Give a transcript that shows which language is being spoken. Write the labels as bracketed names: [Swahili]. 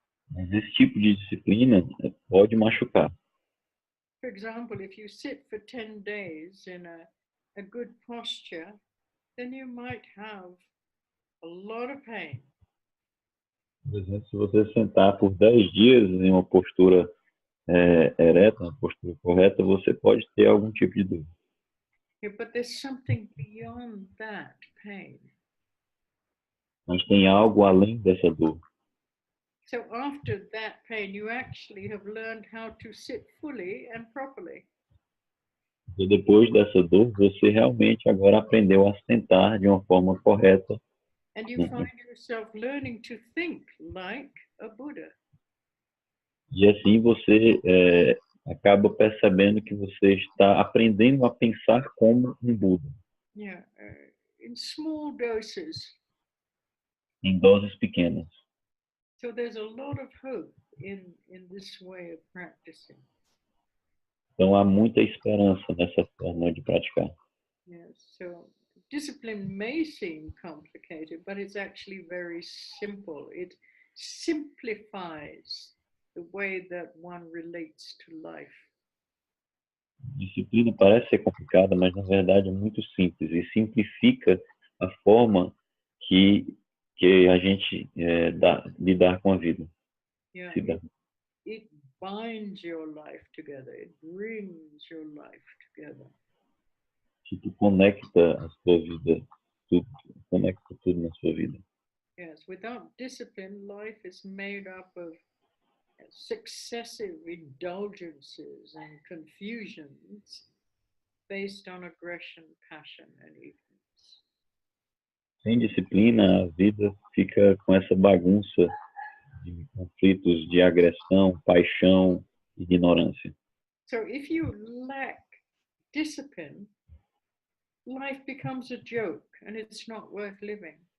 [Portuguese] Mas esse tipo de disciplina pode machucar. [English] For example, if you sit for 10 days in a good posture, then you might have a lot of pain. [Portuguese] Por exemplo, se você sentar por 10 dias em uma postura ereta, uma postura correta, você pode ter algum tipo de dor. [English] Yeah, but there's something beyond that pain. [Portuguese] Mas tem algo além dessa dor. [English] So after that pain, you actually have learned how to sit fully and properly. [Portuguese] E depois dessa dor, você realmente agora aprendeu a sentar de uma forma correta. [English] And you find yourself learning to think like a Buddha. [Portuguese] E assim você acaba percebendo que você está aprendendo a pensar como um Buda. [English] Yeah, in small doses. [Portuguese] Em doses pequenas. [English] So there's a lot of hope in this way of practicing. [Portuguese] Então há muita esperança nessa forma de praticar. [English] Yes, so discipline may seem complicated, but it's actually very simple. It simplifies the way that one relates to life. [Portuguese] Disciplina parece ser complicada, mas na verdade é muito simples e simplifica a forma que a gente lidar com a vida. [English] Yeah, [Portuguese] Se dá. [English] it binds your life together. It brings your life together. [Portuguese] Tipo, conecta a sua vida, tudo, conecta tudo na sua vida. [English] Yes, without discipline, life is made up of successive indulgences and confusions based on aggression, passion, and ignorance. [Portuguese] Sem disciplina, a vida fica com essa bagunça de conflitos de agressão, paixão e ignorância. [English] So if you lack discipline, life becomes a joke and it's not worth living.